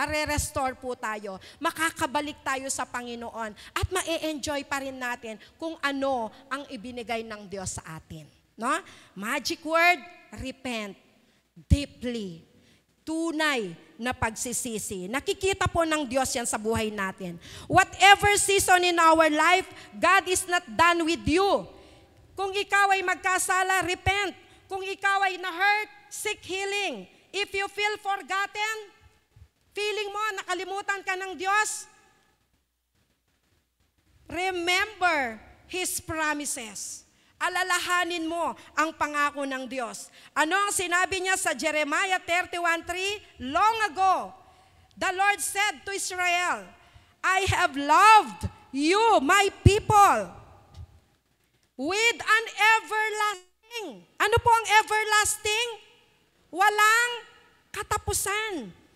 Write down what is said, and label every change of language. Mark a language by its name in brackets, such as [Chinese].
[Filipino] Mare-restore po tayo, makakabalik tayo sa Panginoon, at ma-enjoy pa rin natin kung ano ang ibinigay ng Diyos sa atin. [English] No? Magic word, repent. Deeply. [Filipino] Tunay na pagsisisi. Nakikita po ng Diyos yan sa buhay natin. [English] Whatever season in our life, God is not done with you. [Filipino] Kung ikaw ay magkasala, repent. Kung ikaw ay na-hurt, [English] seek healing. If you feel forgotten, [Filipino] feeling mo, nakalimutan ka ng Diyos, [English] remember His promises. [Filipino] Alalahanin mo ang pangako ng Diyos. Ano ang sinabi niya sa Jeremiah 31:3? [English] Long ago, the Lord said to Israel, I have loved you, my people, with an everlasting. [Filipino] Ano po ang everlasting? Walang katapusan.